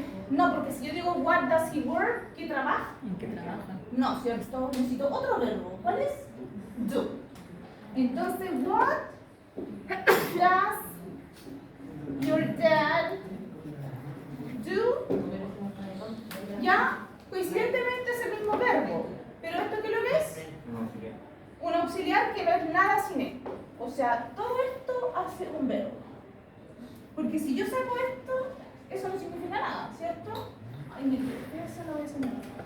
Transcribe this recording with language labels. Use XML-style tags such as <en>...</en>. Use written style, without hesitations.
<es>No, porque si yo digo</es> <en>what does he work,</en> <es>¿qué trabaja? ¿En qué trabaja? No, ¿cierto? Necesito otro verbo. ¿Cuál es? Do. Entonces,</es> <en>what does your dad do?</en> <es>Ya, coincidentemente es el mismo verbo. Pero esto que lo ves, un auxiliar que no es nada sin él. O sea, todo esto hace un verbo. Porque si yo saco esto, eso no significa nada, ¿cierto? Ay, mi Dios, eso no es nada.</es>